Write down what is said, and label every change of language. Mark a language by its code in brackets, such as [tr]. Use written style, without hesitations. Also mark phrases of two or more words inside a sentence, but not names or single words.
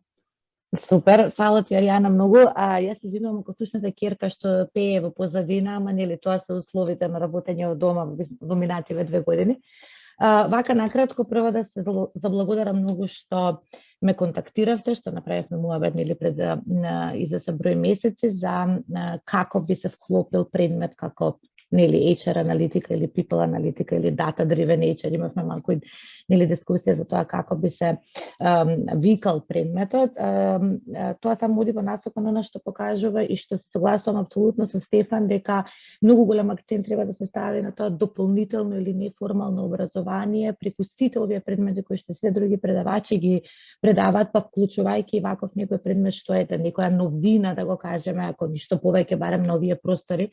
[mk] Супер, фала ти, Аријана, многу. Јас се извинувам ако слушнате керка што пее во позадина, ама нели тоа се условите на работење од дома во минативе 2 години. Вака накратко прво да се заблагодарам многу што ме контактиравте, што направивме муабет нели пред иза се број месеци за како би се вклопил предмет како нели HR аналитика или people аналитика или [en] data driven HR. [mk] Имавме малку нели дискусија за тоа како би се викал предметот. Тоа само оди во насока на што покажува и што се согласувам апсолутно со Стефан дека многу голем акцент треба да се стави на тоа дополнително или неформално образование преку сите овие предмети кои што се други предавачи ги предаваат, па вклучувајќи ваков некој предмет што е некоја новина, да го кажеме, ако ништо повеќе барем на овие простори.